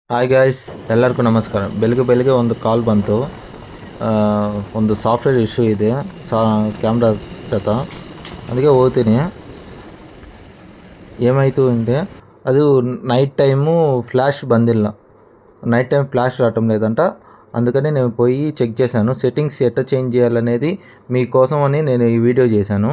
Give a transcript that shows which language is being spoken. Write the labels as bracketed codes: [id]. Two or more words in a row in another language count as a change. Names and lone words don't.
[kn] ಹಾಯ್ ಗಾಯ್ಸ್, ಎಲ್ಲರಿಗೂ ನಮಸ್ಕಾರ. ಬೆಳಗ್ಗೆ ಒಂದು ಕಾಲ್ ಬಂತು. ಒಂದು [en] software issue [kn] ಇದೆ ಕ್ಯಾಮ್ರಾ ಜೊತೆ. [te] అందుకే ಹೋಗ್ತೀನಿ. ఏమైతూ అంటే అది [en] night time flash [te] బందిಲ್ಲ, [en] night time flash [te] రావటం లేదంట. అందుకని నేను పోయి చెక్ చేశాను. సెట్టింగ్స్ ఎట్లా చేంజ్ చేయాలనేది మీకోసం అని నేను ఈ వీడియో చేశాను.